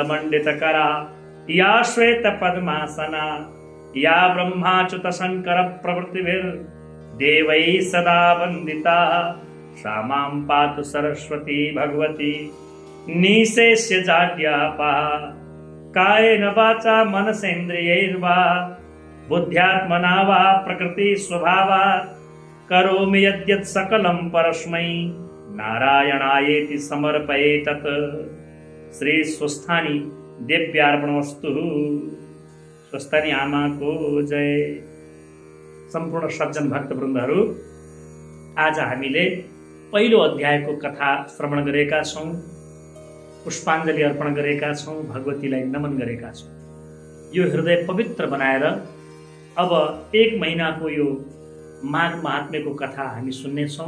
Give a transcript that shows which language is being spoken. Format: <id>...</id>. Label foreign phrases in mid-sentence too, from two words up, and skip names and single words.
<sa>मंडितकरा या श्वेत पद्मासना या ब्रह्माच्युत शंकर प्रभृतिभिर्देवैः सदा वन्दिता सा मां पातु सरस्वती भगवती निशेष्य जाड्यापा कायेन वाचा मनसेन्द्रियैर्वा बुद्ध्यात्मना वा प्रकृति स्वभावात् करोमि यद्यत् सकलं परस्मै नारायणायेति समर्पयेतत्। श्री स्वस्थानी देव्यार्पणमस्तु।</sa> <ne>स्वस्थानी आमाको जय। सम्पूर्ण सज्जन भक्तवृन्दहरू, आज हामीले पहिलो अध्यायको कथा श्रवण गरेका छौं, पुष्पाञ्जली अर्पण गरेका छौं, भगवतीलाई नमन गरेका छौं। यो हृदय पवित्र बनाएर अब 1 महिनाको यो माघ महात्म्यको कथा हामी सुन्नेछौँ।</ne>